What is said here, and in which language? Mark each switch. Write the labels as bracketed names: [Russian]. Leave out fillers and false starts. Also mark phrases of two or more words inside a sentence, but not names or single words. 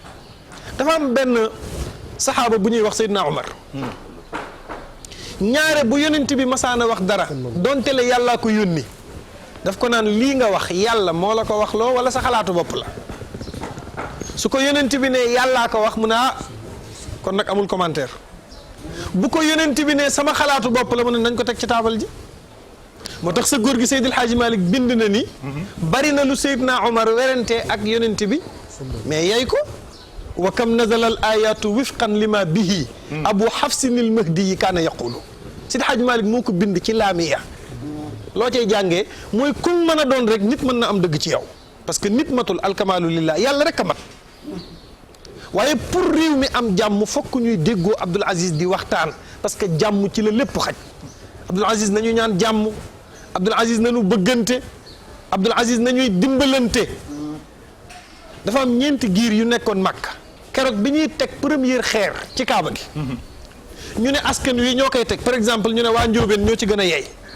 [Wolof] dafa am benn saxaaba bu ñuy wax Seydina Omar ñaare bu yonent bi masaana wax dara donte la yàllaa ko yónni daf ko naan lii nga wax yàlla moo la ko wax loo wala sa xalaatu bopp la su ko yonent bi ne yàllaa ko wax mu ne ah kon nag amul commentaire. bu ko yonent bi ne sama xalaatu bopp la mu ne nañ ko teg ci taabal ji moo tax sa góor gi Seydil Hadji Malick bind na ni bari na lu Seydina Omar werante ak yonent bi mais yay ko [Arabic] وكم نزل الآيات وفقا لما به أبو حفصن المهدي ي كان يقول Seydil Hadji Malick [Wolof] moo ko bind ci laamiya loo cay jàngee mooy kum mën a doon rek nit mën na am dëgg ci yow [French] parce que [Wolof] nit matul [Arabic] الكمال لله [Wolof] yàlla rek a mat waaye pour réew mi am jàmm fokk ñuy déggoo Abdoul Aziz di waxtaan [French] parce que [Wolof] jàmm ci la lépp xaj Abdoul Aziz nañu ñaan jàmm Abdoul Aziz nañu bëggante Abdoul Aziz nañuy dimbalante dafa am ñeenti giir yu nekkoon Makka keroog bi ñuy teg première xeer ci Kaaba gi ñu ne askan wi ñoo koy teg [French] par exemple [Wolof] ñu ne waa Njóobeen ñoo ci gën a yey